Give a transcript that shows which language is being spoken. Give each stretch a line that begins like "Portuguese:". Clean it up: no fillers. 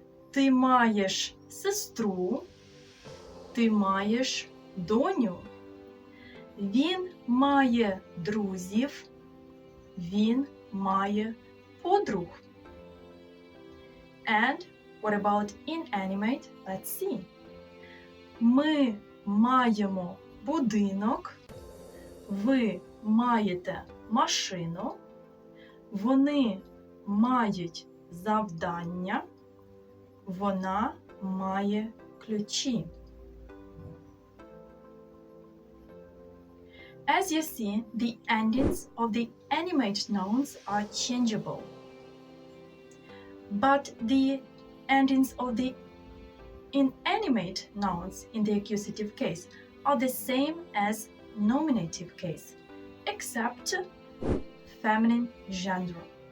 Ukrainian: Ти маєш сестру, ти маєш доню. Він має друзів, він має подруг.
English: And what about inanimate? Let's see.
Ukrainian: Ми маємо будинок, ви маєте машину, вони мають завдання, вона має ключі.
English: As you see, the endings of the animate nouns are changeable. But the endings of the inanimate nouns in the accusative case are the same as nominative case, except feminine gender.